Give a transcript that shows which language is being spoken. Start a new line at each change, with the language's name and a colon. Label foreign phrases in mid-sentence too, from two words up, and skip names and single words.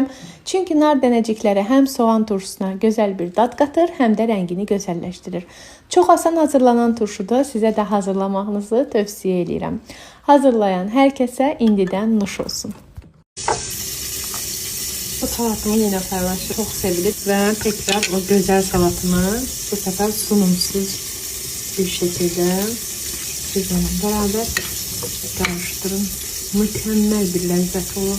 Azerbaijani: Çünki nar dənəcikləri həm soğan turşusuna gözəl bir dad qatır, həm də rəngini gözəlləşdirir. Çox asan hazırlanan turşuda sizə də hazırlamağınızı tövsiyə edirəm. Hazırlayan hər kəsə indidən nuş olsun.
Turkish: salatımı yine paylaşır. Çok sevilir ve tekrar o güzel salatımı bu sefer sunumsuz bir şekilde sizlerle beraber karıştırın. Mükemmel bir lezzet olur.